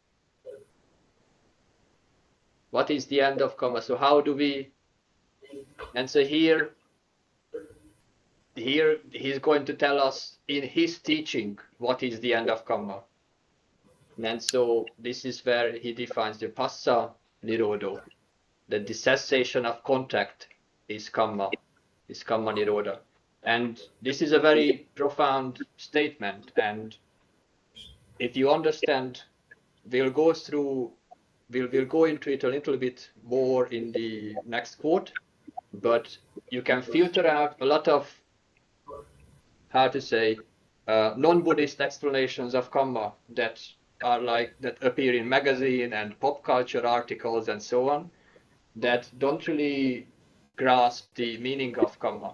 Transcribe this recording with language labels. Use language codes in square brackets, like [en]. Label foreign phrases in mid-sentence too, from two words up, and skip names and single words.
[en] What is the end of Kamma? So how do we, and so here he's going to tell us in his teaching what is the end of Kamma. And so this is where he defines the [pi] phassa nirodho, [en] that the cessation of contact is [pi] Kamma nirodha. [en] And this is a very profound statement. And if you understand, we'll go into it a little bit more in the next quote, but you can filter out a lot of, how to say, non-Buddhist explanations of Kamma that appear in magazine and pop culture articles and so on, that don't really grasp the meaning of Kamma.